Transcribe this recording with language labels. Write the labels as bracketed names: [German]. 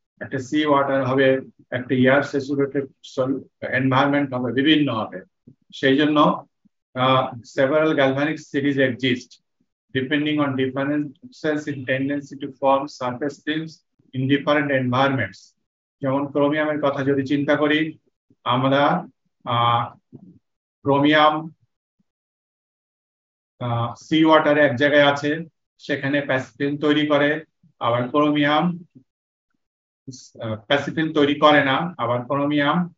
[Bangla] একটা sea water হবে, একটা এয়ার স্যাচুরেটেড এনভায়রনমেন্ট হবে, বিভিন্ন হবে। সেই জন্য [English] several galvanic series exist depending on differences in tendency to form surface films in different environments. [Bangla] যেমন ক্রোমিয়ামের কথা যদি চিন্তা করি, আমরা ক্রোমিয়াম সি ওয়াটারে এক জায়গায় আছে, সেখানে প্যাসিফিন তৈরি করে, আবার ক্রোমিয়াম প্যাসিফিন তৈরি করে না, আবার ক্রোমিয়াম